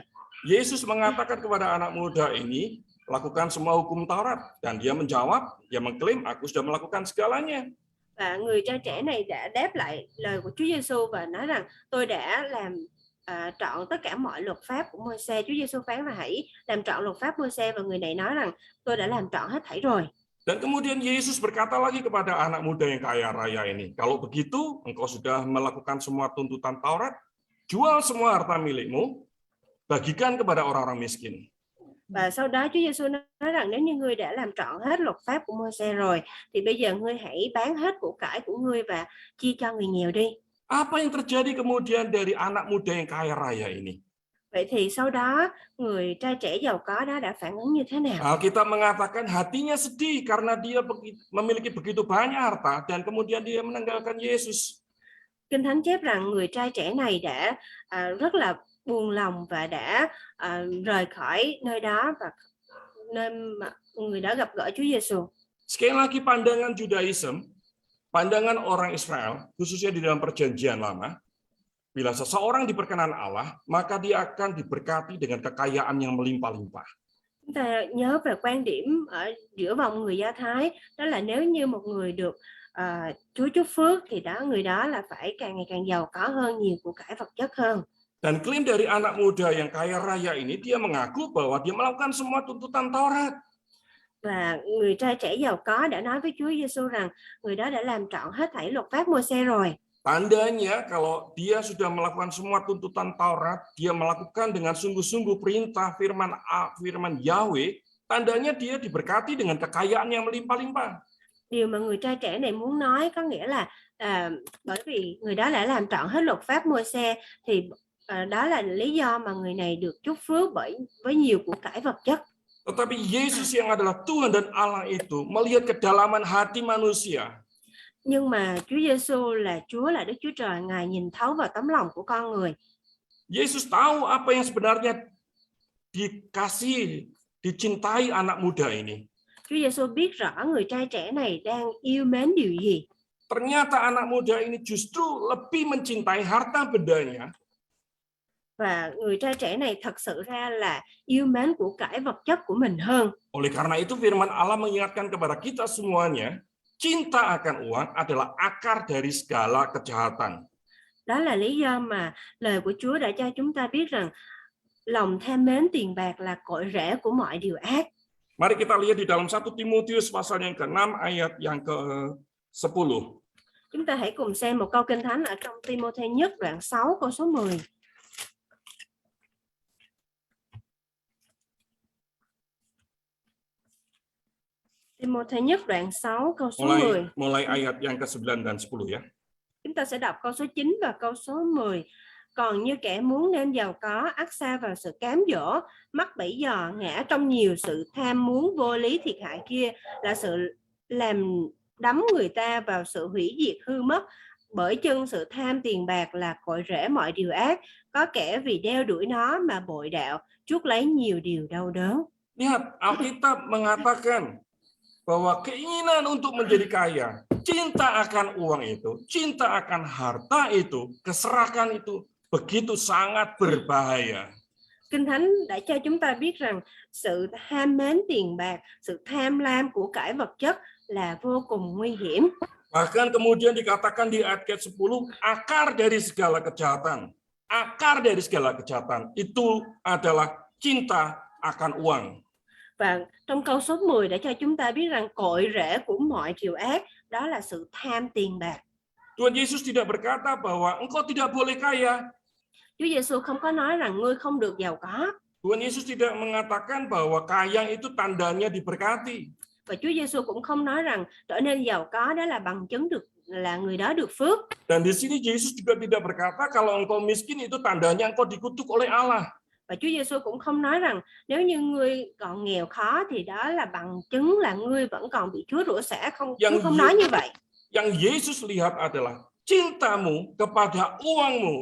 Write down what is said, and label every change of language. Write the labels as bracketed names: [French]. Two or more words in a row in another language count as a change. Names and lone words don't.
[Indonesian] Yesus mengatakan kepada anak muda ini, lakukan semua hukum Taurat. Dan dia menjawab, dia mengklaim, aku sudah melakukan segalanya. [Vietnamese] Và người trai trẻ này đã đáp lại lời của Chúa Giêsu và nói rằng tôi đã làm trọn tất cả mọi luật pháp của Môi-se. Chúa Giêsu phán là hãy làm trọn luật pháp Môi-se, và người này nói rằng tôi đã làm trọn hết thảy rồi. [Indonesian] Dan kemudian Yesus berkata lagi kepada anak muda yang kaya raya ini, kalau begitu engkau sudah melakukan semua tuntutan Taurat, jual semua harta milikmu, bagikan kepada orang-orang miskin. [Vietnamese] Và sau đó Chúa Giêsu nói rằng nếu như ngươi đã làm trọn hết luật pháp của Môi-se rồi, thì bây giờ ngươi hãy bán hết của cải của ngươi và chia cho người nghèo đi. [Indonesian] Apa yang terjadi kemudian dari anak muda yang kaya raya ini? [Vietnamese] Vậy thì sau đó người trai trẻ giàu có đó đã phản ứng như thế nào? [Indonesian] Alkitab mengatakan hatinya sedih karena dia memiliki begitu banyak harta dan kemudian dia meninggalkan Yesus. [Vietnamese] Kinh Thánh chép rằng người trai trẻ này đã rất là buồn lòng và đã rời khỏi nơi đó và nơi mà người đó gặp gỡ Chúa Giêsu. [Indonesian] Sekali lagi pandangan Judaism, pandangan orang Israel, khususnya di dalam Perjanjian Lama, bila seseorang diperkenan Allah, maka dia akan diberkati dengan kekayaan yang melimpah-limpah. [Vietnamese] Chúng ta nhớ về quan điểm ở giữa vòng người Do Thái, đó là nếu như một người được Chúa chúc phước thì người đó là phải càng ngày càng giàu có hơn, nhiều của cải vật chất hơn. [Indonesian] Dan klaim dari anak muda yang kaya raya ini, dia mengaku bahwa dia melakukan semua tuntutan Taurat. [Vietnamese] Và người trai trẻ giàu có đã nói với Chúa Giêsu rằng người đó đã làm trọn hết thảy luật pháp Môi-se rồi. [Indonesian] Tandanya kalau dia sudah melakukan semua tuntutan Taurat, dia melakukan dengan sungguh-sungguh perintah firman Yahweh, tandanya dia diberkati dengan kekayaan yang melimpah-limpah. [Vietnamese] Điều mà người trai trẻ này muốn nói có nghĩa là bởi vì người đó đã làm trọn hết luật pháp Môi-se thì đó là lý do mà người này được chúc phước với nhiều của cải vật chất. [Indonesian] Tetapi Yesus yang adalah Tuhan dan Allah itu melihat kedalaman hati manusia. [Vietnamese] Nhưng mà Chúa Giêsu là Chúa, là Đức Chúa Trời, Ngài nhìn thấu vào tấm lòng của con người. [Indonesian] Yesus tahu apa yang sebenarnya dikasihi, dicintai anak muda ini. [Vietnamese] Chúa Giêsu biết rõ người trai trẻ này đang yêu mến điều gì. [Indonesian] Ternyata anak muda ini justru lebih mencintai harta bendanya. [Vietnamese] Và người trai trẻ này thật sự ra là yêu mến của cải vật chất của mình hơn. [Indonesian] Oleh karena itu firman Allah mengingatkan kepada kita semuanya, cinta akan uang adalah akar dari segala kejahatan. [Vietnamese] Đó là lý do mà lời của Chúa đã cho chúng ta biết rằng lòng tham mến tiền bạc là cội rễ của mọi điều ác. [Indonesian] Mari kita lihat di dalam 1 Timotius pasal yang ke-6 ayat yang ke-10. [Vietnamese] Chúng ta hãy cùng xem một câu Kinh Thánh ở trong Ti-mô-thê nhất đoạn 6 câu số 10. Ti-mô-thê nhất đoạn 6 câu số 10. [Indonesian] Mulai ayat yang ke-9 dan 10 ya. [Vietnamese] Chúng ta sẽ đọc câu số 9 và câu số 10. Còn như kẻ muốn nên giàu có, ắt sa vào sự cám dỗ, mắc bẫy dò, ngã trong nhiều sự tham muốn vô lý thiệt hại kia, là sự làm đắm người ta vào sự hủy diệt hư mất. Bởi chân sự tham tiền bạc là cội rễ mọi điều ác, có kẻ vì đeo đuổi nó mà bội đạo, chuốc lấy nhiều điều đau đớn. [Indonesian] Lihat, Alkitab mengatakan bahwa keinginan untuk menjadi kaya, cinta akan uang itu, cinta akan harta itu, keserakahan itu begitu sangat berbahaya. [Vietnamese] Kinh Thánh đã cho chúng ta biết rằng sự ham mến tiền bạc, sự tham lam của cải vật chất là vô cùng nguy hiểm. [Indonesian] Bahkan kemudian dikatakan di ayat 10, akar dari segala kejahatan. Akar dari segala kejahatan itu adalah cinta akan uang. [Vietnamese] Và trong câu số 10 đã cho chúng ta biết rằng cội rễ của mọi điều ác đó là sự tham tiền bạc. [Indonesian] Tuhan Yesus tidak berkata bahwa engkau tidak boleh kaya. [Vietnamese] Chúa Giêsu không có nói rằng ngươi không được giàu có. [Indonesian] Tuhan Yesus tidak mengatakan bahwa kaya itu tandanya diberkati. [Vietnamese] Và Chúa Giêsu cũng không nói rằng trở nên giàu có đó là bằng chứng được là người đó được phước. [Indonesian] Dan di sini Yesus juga tidak berkata kalau engkau miskin itu tandanya engkau dikutuk oleh Allah. [Vietnamese] Và Chúa Giêsu cũng không nói rằng nếu như ngươi còn nghèo khó thì đó là bằng chứng là ngươi vẫn còn bị Chúa rủa xả. Chúa không nói như vậy. [Indonesian] Yang Yesus lihat adalah cintamu kepada uangmu.